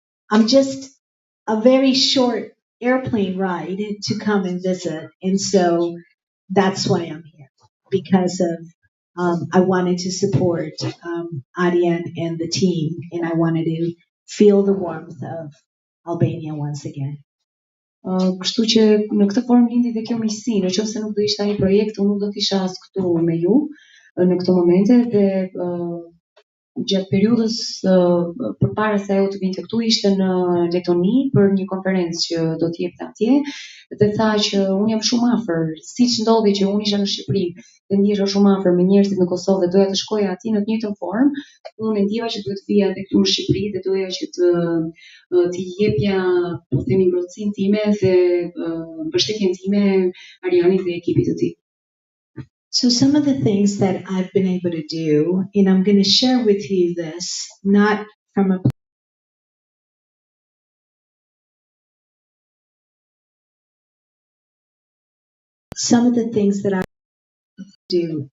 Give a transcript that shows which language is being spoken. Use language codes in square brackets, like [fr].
[en] I'm just a very short airplane ride to come and visit. And so that's why I'm here, because of I wanted to support Arian and the team, and I wanted to feel the warmth of Albania once again. [sq] Kështu që në këtë formë lindi dhe kjo miqësi, nëse nuk do ishte ai projekt, unë nuk do të isha as këtu me ju në këto momente dhe gjatë periudhës përpara se ajo të vinte këtu ishte në Letoni për një konferencë që do të jepte atje dhe tha që unë jam shumë afër, siç ndodhi që unë isha në Shqipëri dhe ndjesha shumë afër me njerëzit në Kosovë dhe doja të shkoja atje në të njëjtën formë, unë e ndjeva që duhet të vija edhe këtu në Shqipëri dhe doja që të jepja, po themi, ngrohtësinë time dhe mbështetjen time Arianit dhe ekipit të tij. [en] So some of the things that I've been able to do, and I'm going to share with you this, not from a some of the things that I do.